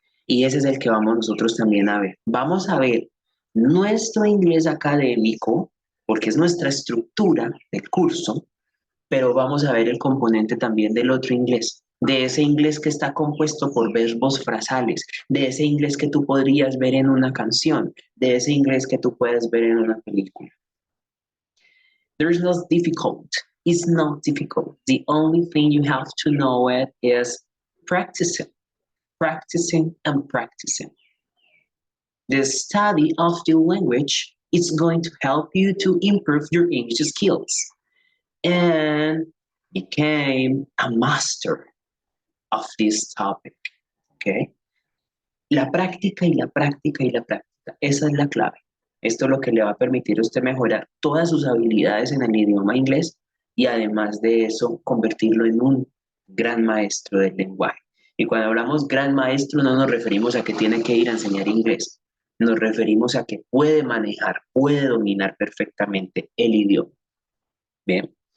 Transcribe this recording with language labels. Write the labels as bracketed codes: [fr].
[es] Y ese es el que vamos nosotros también a ver. Vamos a ver nuestro inglés académico, porque es nuestra estructura del curso, pero vamos a ver el componente también del otro inglés, de ese inglés que está compuesto por verbos frasales, de ese inglés que tú podrías ver en una canción, de ese inglés que tú puedes ver en una película. [en] There's no difficult. It's not difficult. The only thing you have to know it is practicing, practicing, and practicing. The study of the language is going to help you to improve your English skills and became a master of this topic. Okay? [es] La práctica y la práctica y la práctica. Esa es la clave. Esto es lo que le va a permitir a usted mejorar todas sus habilidades en el idioma inglés y además de eso convertirlo en un gran maestro del lenguaje. Y cuando hablamos gran maestro no nos referimos a que tiene que ir a enseñar inglés, nos referimos a que puede manejar, puede dominar perfectamente el idioma. Bien.